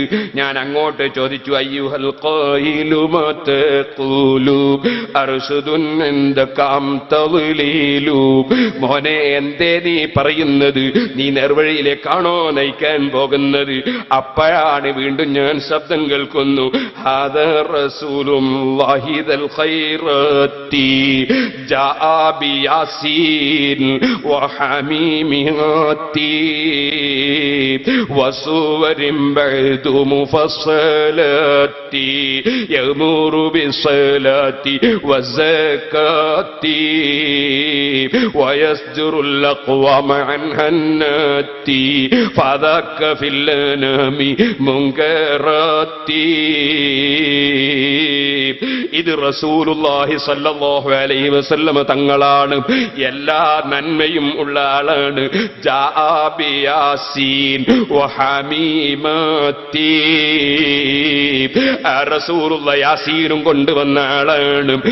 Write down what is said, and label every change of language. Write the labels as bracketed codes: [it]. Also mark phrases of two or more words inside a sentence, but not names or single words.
[ml] ഞാൻ അങ്ങോട്ട് ചോദിച്ചു, [ar] أيها القائل ما تقول أرشد عندكم تضليل. [ml] മോനെ, എന്തേ നീ പറയുന്നത്? നീ നേർവഴിയിലേക്കാണോ നയിക്കാൻ പോകുന്നത്? അപ്പോഴാണ് വീണ്ടും ഞാൻ ശബ്ദം കേൾക്കുന്നു, [ar] هذا رسول الله ذو الخير جاء بياسين وحميم وسور بعد مفصلات يأمر بالصلاة والزكاة ويزجر الأقوام عنها الناتي فذاك في الأنام منكرات. [ml] ഇത് [ar] رسول الله صلى الله عليه وسلم [ml] തങ്ങളാണ്. എല്ലാ നന്മയും ഉള്ള ആളാണ്. [ar] جاء بياسين وحميمة, [ml] റസൂലുള്ള യാസീനും കൊണ്ടുവന്ന ആളാണ്.